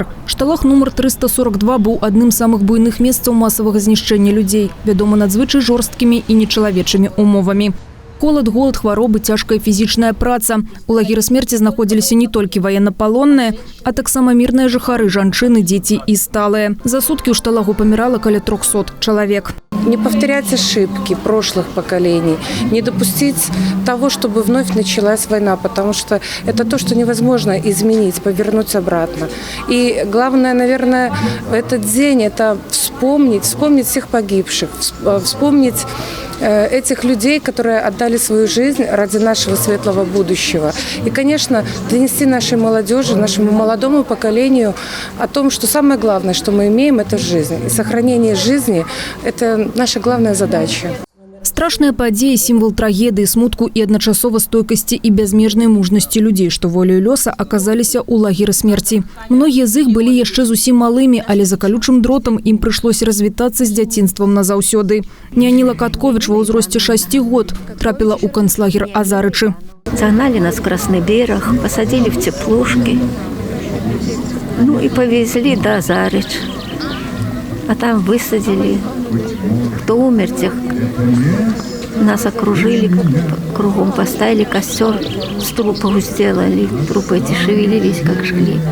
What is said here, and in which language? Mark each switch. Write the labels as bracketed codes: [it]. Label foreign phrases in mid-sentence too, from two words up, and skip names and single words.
[be] Шталах нумар 342 быў адным з самых буйных месцаў масавага знішчэння людзей, вядома надзвычай жорсткімі і нечалавечымі умовамі. Холад, голод, хваробы, цяжкая фізічная праца. У лагеры смерці знаходзіліся не толькі ваеннапалонныя, а таксама мірныя жыхары, жанчыны, дзеці і сталыя. За суткі ў шталагу памірала каля 300 чалавек. [ru] Не повторять ошибки прошлых поколений, не допустить того, чтобы вновь началась война, потому что это то, что невозможно изменить, повернуть обратно. И главное, наверное, в этот день это вспомнить всех погибших, вспомнить этих людей, которые отдали свою жизнь ради нашего светлого будущего. И, конечно, донести нашей молодежи, нашему молодому поколению о том, что самое главное, что мы имеем, это жизнь. И сохранение жизни – это наша главная задача. [be] Страшная падзея – сімвал трагедыі, смутку і адначасова стойкасці і бязмежнай мужнасці людзей, што волею лёса аказаліся ў лагеры смерці. Многія з іх былі яшчэ зусім малымі, але за калючым дротам ім прыйшлося развітацца з дзяцінствам назаўсёды. Няніла Катковіч ва ўзросце 6 год трапіла ў канцлагер Азарычы. [ru] Загнали нас в Красный берег, посадили в теплушки, ну и повезли до Азарыч. А там высадили, кто умер, тех нас окружили, кругом поставили костер, с трупов сделали, трупы эти шевелились, как жгли.